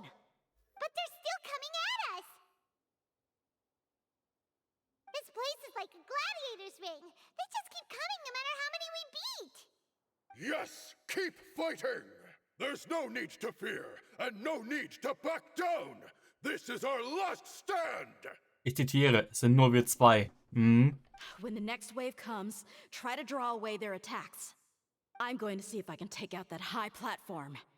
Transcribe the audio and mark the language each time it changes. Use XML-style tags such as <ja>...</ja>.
<en>But they're still coming at us. This place is like a gladiator's ring. They just keep coming no matter how many we beat. Yes, keep fighting! There's no need to fear, and no need to back down! This is our last stand!</en> <de>Ich zitiere, es sind nur wir 2.</de> <en>When the next wave comes, try to draw away their attacks. I'm going to see if I can take out that high platform.</en>